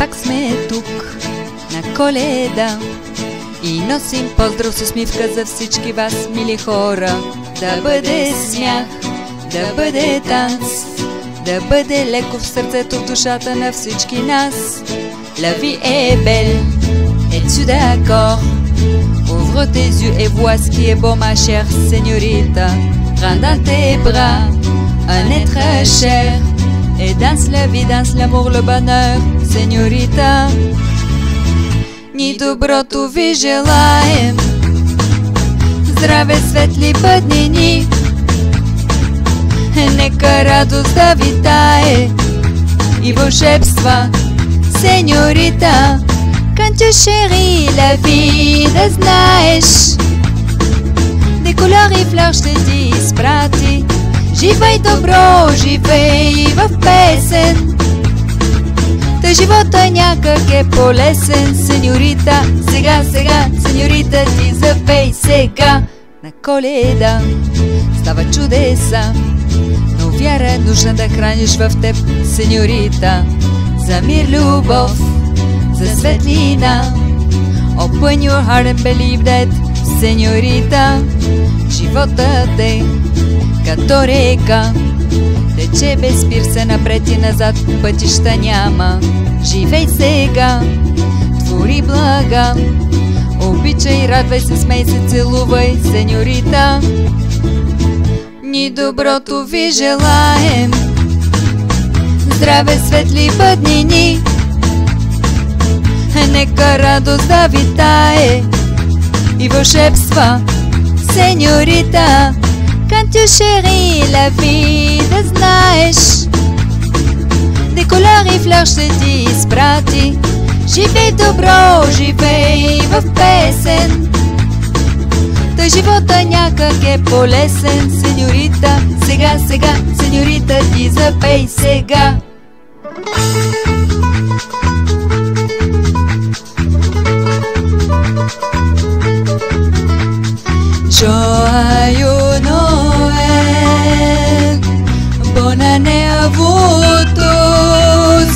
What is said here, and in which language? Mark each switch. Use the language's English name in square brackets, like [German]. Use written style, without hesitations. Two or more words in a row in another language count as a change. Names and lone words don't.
[Bulgarian] сме тук на Коледа и носим поздрав с усмивка за всички вас, мили хора. Да бъде смях, да бъде танц, да бъде леко в сърцето, в душата на всички нас. [French] La vie est belle, es-tu d'accord? Ouvre tes yeux et vois ce qui est beau, ma chère señorita. Prends dans tes bras un être cher et danse la vie, danse l'amour, le bonheur, señorita. [Bulgarian] Ни доброто ви желаем, здраве, светли бъднини, нека радост да витае и вълшебства, señorita. [French] Quand tu chéris la vie, [Bulgarian] да знаеш, [French] des couleurs [Bulgarian] и флeurs ще ти изпрати. Живей добро, живей в песен, та живота някак е полесен, señorita. Сега, сега, señorita, ти запей сега. На Коледа става чудеса, но вяра е нужна да храниш в теб, señorita. За мир, любов, за светлина. [English] Open your heart and believe that, señorita. [Bulgarian] Животът е като река, тече без спир се напред и назад, пътища няма. Живей сега, твори блага, обичай, радвай се, смей се, целувай, señorita. Ни доброто ви желаем, здраве, светли бъднини, нека радост да витае и вълшебства, señorita. [French] Quand tu chéris la vie, [Bulgarian] да знаеш, [French] des couleurs [Bulgarian] и флeurs ще ти изпрати. Живей добро, живей в песен, та живота някак е полесен, señorita. Сега, сега, señorita, ти запей сега. [French] Joyeux Noël, bonne année à vous tous.